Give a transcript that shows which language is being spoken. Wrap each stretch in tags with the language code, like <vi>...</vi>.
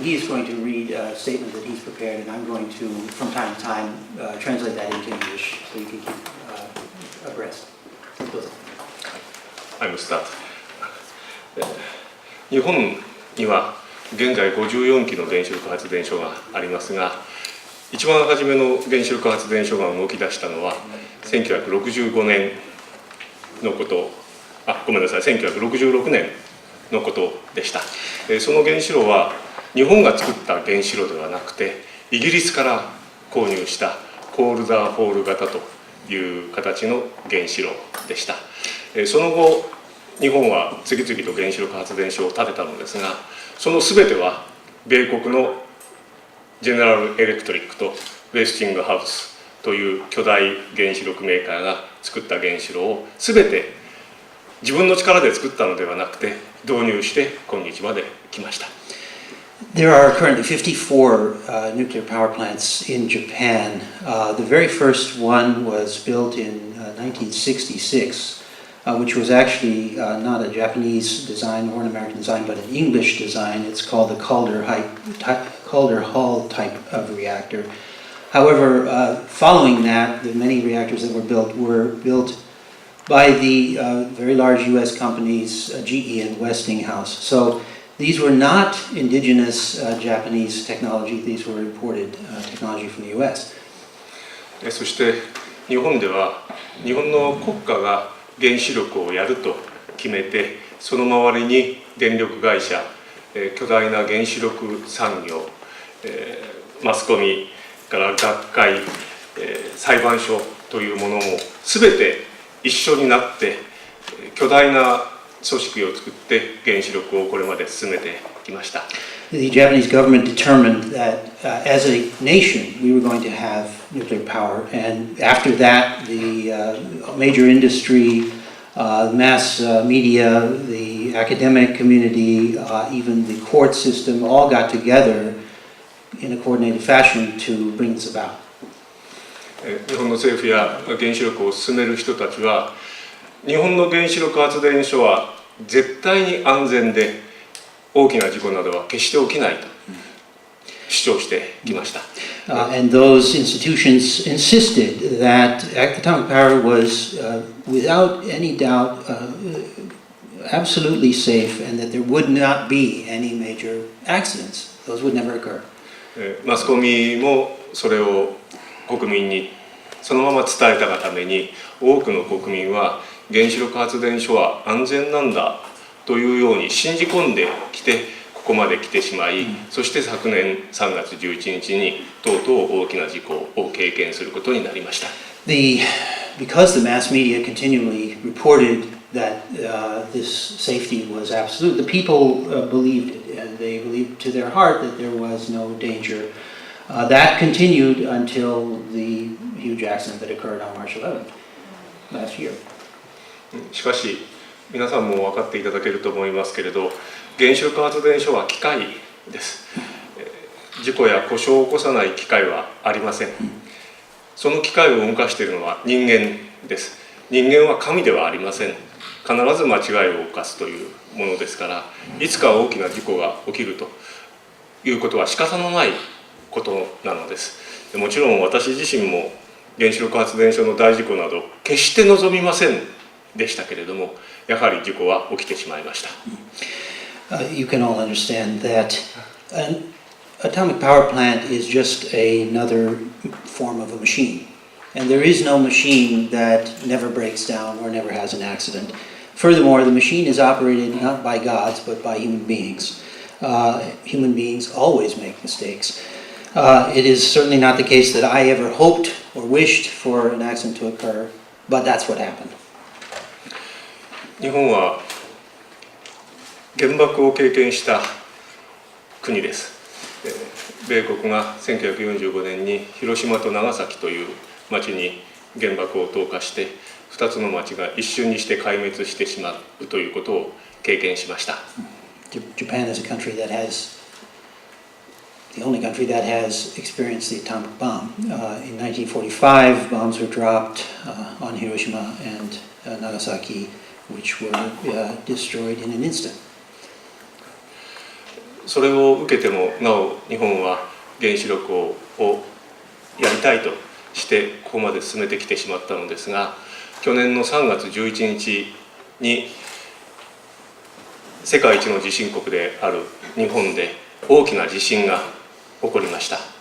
<en>He's going to read a statement that he's prepared, and I'm going to, from time to time, translate that into English so you can keep abreast. I'm start.</en> <ja>日本には現在54基の原子力発電所がありますが、一番初めの原子力発電所が動き出したのは1965年のこと、1966年のことでした。その原子炉は日本が作った原子炉ではなくて、イギリスから購入したコールダーホール型という形の原子炉でした。その後日本は次々と原子力発電所を建てたのですが、その全ては米国のジェネラルエレクトリックとウェスティングハウスという巨大原子力メーカーが作った原子炉を全て自分の力で作ったのではなくて導入して今日まで来ました。</ja> <en>There are currently 54 nuclear power plants in Japan. The very first one was built in 1966, which was actually not a Japanese design or an American design, but an English design. It's called the Calder Hall type of reactor. However, following that, the many reactors that were built by the very large U.S. companies, GE and Westinghouse. So these were not indigenous Japanese technology. These were imported technology from the U.S.</en> <ja>そして日本では日本の国家が原子力をやると決めて、その周りに電力会社、巨大な原子力産業、マスコミから学会、裁判所というものも全て一緒になって巨大な組織を作って原子力をこれまで進めてきました。</ja> <en>The Japanese government determined that as a nation we were going to have nuclear power, and after that the major industry, mass media, the academic community, even the court system all got together in a coordinated fashion to bring this about.</en> <ja>日本の政府や原子力を進める人たちは、日本の原子力発電所は絶対に安全で大きな事故などは決して起きないと主張してきました。</ja> <en>And those institutions insisted that atomic power was, without any doubt, absolutely safe, and that there would not be any major accidents. Those would never occur.</en> <ja>マスコミもそれを国民にそのまま伝えたがために多くの国民は原子力発電所は安全なんだというように信じ込んできてここまで来てしまい、そして昨年3月11日にとうとう大きな事故を経験することになりました。</ja> <en>Because the mass media continually reported that this safety was absolute, the people believed it, and they believed to their heart that there was no danger. That continued until the huge accident that occurred on March 11th last year.</en> <ja>しかし皆さんも分かっていただけると思いますけれど、原子力発電所は機械です。事故や故障を起こさない機械はありません。その機械を動かしているのは人間です。人間は神ではありません。必ず間違いを犯すというものですから、いつか大きな事故が起きるということは仕方のないことなのです。もちろん私自身も原子力発電所の大事故など決して望みませんでしたけれども、やはり事故は起きてしまいました。</ja> <en>You can all understand that an atomic power plant is just another form of a machine, and there is no machine that never breaks down or never has an accident. Furthermore, the machine is operated not by gods but by human beings. Human beings always make mistakes. It is certainly not the case that I ever hoped or wished for an accident to occur, but that's what happened.</en> <ja>日本は原爆を経験した国です。米国が1945年に広島と長崎という町に原爆を投下して2つの町が一瞬にして壊滅してしまうということを経験しました。</ja> <en>Japan is a country that has the only country that has experienced the atomic bomb. In 1945, bombs were dropped on Hiroshima and Nagasaki, which were destroyed in an instant.</en> <ja>それを受けてもなお日本は原子力をやりたいとしてここまで進めてきてしまったのですが、去年の3月11日に世界一の地震国である日本で大きな地震が起こりました。</ja>